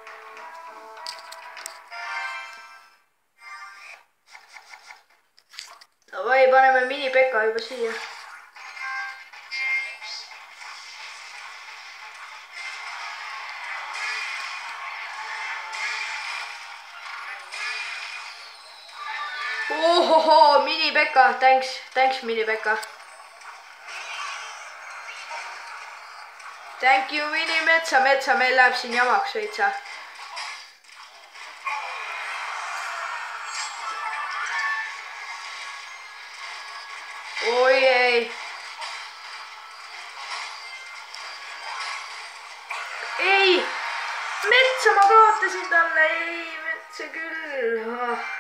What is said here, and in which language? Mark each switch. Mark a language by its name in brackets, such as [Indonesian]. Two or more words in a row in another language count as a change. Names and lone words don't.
[Estonian] Davai, paneme mini-Pekka juba siia. Ohoho, mini-Pekka, [English] thanks mini-Pekka. Thank you, [Estonian] mini-Metsa, meil läheb siin jamaks veitsa. Oi ei. Ei, Metsa ma kaotasin talle, ei, Metsa küll.